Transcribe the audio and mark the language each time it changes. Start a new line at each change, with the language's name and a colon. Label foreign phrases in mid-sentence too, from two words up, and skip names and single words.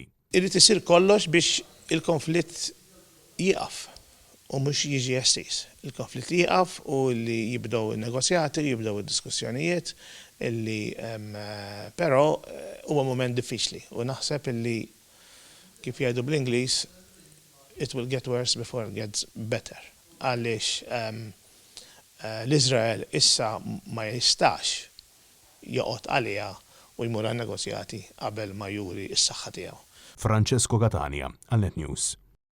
Maltese: Irid isir kollox biex il-konflitt jieqaf u mhux jiġi estiż. Il-konflitt jieqaf u li jibdew in-negozjati, jibdew id-diskussjonijiet illi però huwa mument diffiċli u naħseb illi kif jgħidu bl-Ingliż
English: it will get worse before it gets better.
Maltese: Għaliex l-Iżrael issa ma jistax joqgħod għaliha u jmur għan negozjati qabel ma juri s-saħħa tiegħu. Francesco Catania, għal Net News.